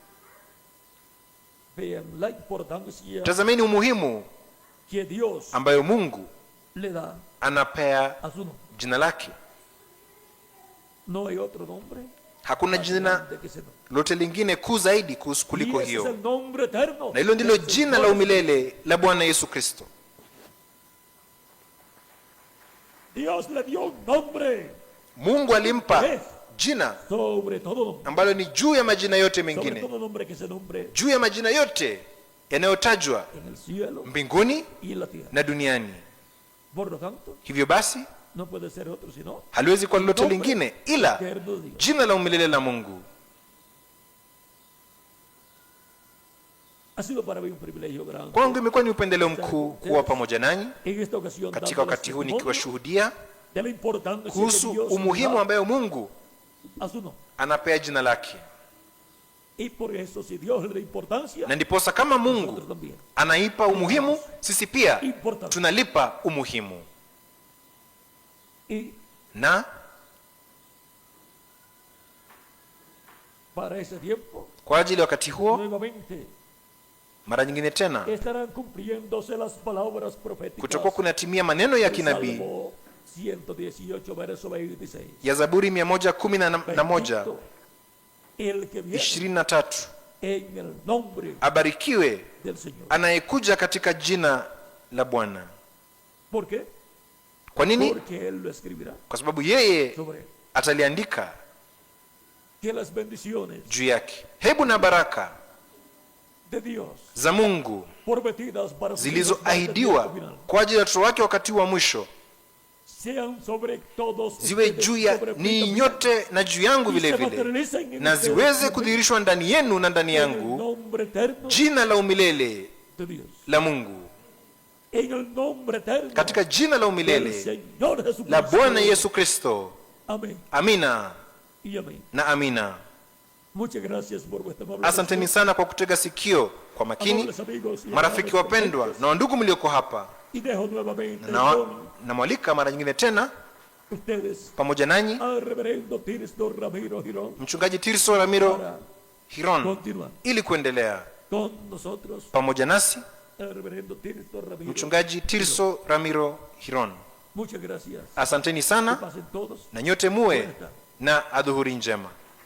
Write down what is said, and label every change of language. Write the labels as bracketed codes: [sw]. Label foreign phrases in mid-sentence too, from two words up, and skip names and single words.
[sw] Tazameni umuhimu ambayo Mungu anapea jina lake. Hakuna jina lote lingine kuu zaidi kuliko hiyo, na hilo ndilo jina la umilele la Bwana Yesu Kristo. [es] Dios le dio un nombre [sw] Mungu alimpa jina [es] sobre todo nombre, [sw] ambalo ni juu ya majina yote [es] sobre [sw] mengine, [es] todo nombre que se nombre [sw] juu ya majina yote yanayotajwa [es] en el cielo [sw] mbinguni [es] y en la tierra. [sw] na duniani. [es] Por lo tanto, [sw] Hivyo basi [es] no puede ser otro sino [sw] haliwezi kuwa lolote [es] nombre [sw] lingine ila [es] eterno de Dios. [sw] jina la umilele la Mungu. [es] Ha sido para mí un privilegio grande [sw] Kwangu imekuwa ni upendeleo mkuu kuwa pamoja nanyi [es] en esta ocasión [sw] katika [es] dándoles [sw] wakati huu [es] testimonio [sw] nikiwashuhudia [es] de la importancia [sw] kuhusu [es] que Dios [sw] umuhimu [es] da [sw] ambayo Mungu [es] a su nombre. [sw] anapea jina lake, [es] Y por eso, si Dios le da importancia, [sw] na ndiposa kama [es] nosotros [sw] Mungu [es] también. [sw] anaipa umuhimu, sisi pia [es] Importante. [sw] tunalipa umuhimu. [es] Y [sw] Na [es] para ese tiempo, [sw] kwa ajili ya wakati huo, [es] nuevamente [sw] mara nyingine tena [es] estarán cumpliéndose las palabras proféticas [sw] kutakuwa kunatimia maneno ya [es] del [sw] kinabii [es] Salmo 118, verso 26. [sw] ya Zaburi 111 [es] El que viene 23, en el nombre [sw] abarikiwe [es] del Señor. [sw] anayekuja katika jina la Bwana. [es] ¿Por qué? [sw] Kwa nini? [es] Porque Él lo escribirá [sw] Kwa sababu yeye [es] sobre él. [sw] ataliandika [es] Que las bendiciones [sw] juu yake. Hebu na baraka [es] de Dios [sw] za Mungu [es] prometidas para sus hijos [sw] zilizoahidiwa [es] hasta el final [sw] kwa ajili ya watoto wake wakati wa mwisho [es] sean sobre todos [sw] ziwe [es] ustedes, [sw] juu ya [es] sobre [sw] ni [es] mí [sw] nyote na juu yangu [es] y [sw] vile [es] se [sw] vile, [es] materialicen en [sw] na [es] ustedes [sw] ziweze [es] también, [sw] kudhihirishwa ndani yenu na ndani [es] en el [sw] yangu [es] nombre eterno [sw] jina la umilele [es] de Dios, [sw] la Mungu, [es] en el nombre eterno [sw] katika jina la [es] del [sw] umilele [es] Señor Jesucristo. [sw] la Bwana Yesu Kristo. [es] Amén [sw] Amina [es] y amén. [sw] na amina. [es] Muchas gracias por vuestra amable [sw] Asanteni [es] atención. [sw] sana kwa kutega sikio kwa makini, [es] Amables amigos y [sw] marafiki [es] amables [sw] wapendwa [es] presentes. [sw] na wandugu mlioko hapa, [es] Y dejo nuevamente [sw] na [es] con [sw] namwalika mara nyingine tena [es] ustedes [sw] pamoja nanyi [es] al reverendo Tirso Ramiro Girón [sw] mchungaji Tirso Ramiro [es] para Hiron continuar [sw] ili kuendelea [es] con nosotros. [sw] pamoja nasi [es] El reverendo Tirso Ramiro. [sw] mchungaji Tirso Ramiro Hiron. [es] Muchas gracias. [sw] Asanteni [es] Que [sw] sana [es] pasen todos. [sw] na nyote muwe na adhuhuri njema.